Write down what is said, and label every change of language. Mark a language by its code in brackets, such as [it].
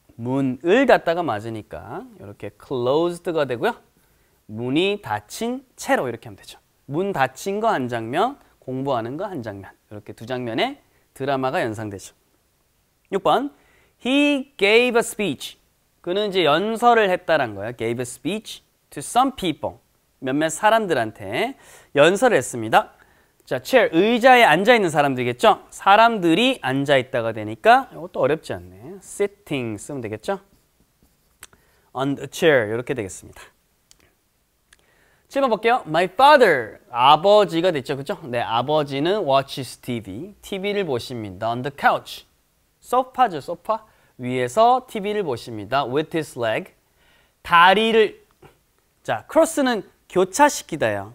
[ko] 문을 닫다가 맞으니까 이렇게 closed가 되고요. 문이 닫힌 채로 이렇게 하면 되죠. 문 닫힌 거 한 장면, 공부하는 거 한 장면. 이렇게 두 장면의 드라마가 연상되죠. [en] 6번. He gave a speech. [ko] 그는 이제 연설을 했다란 거예요. [en] Gave a speech to some people. [ko] 몇몇 사람들한테 연설을 했습니다. 자, chair, 의자에 앉아있는 사람들이겠죠? 사람들이 앉아있다가 되니까 이것도 어렵지 않네. sitting 쓰면 되겠죠? [en] on the chair [ko] 이렇게 되겠습니다. 7번 볼게요. [en] My father, [ko] 아버지가 됐죠, 그죠? 네, 아버지는 [en] watches TV, [ko] TV를 보십니다. [en] On the couch, [ko] 소파죠, 소파 위에서 TV를 보십니다. [en] With his leg, [ko] 다리를, 자, cross는 교차시키다예요.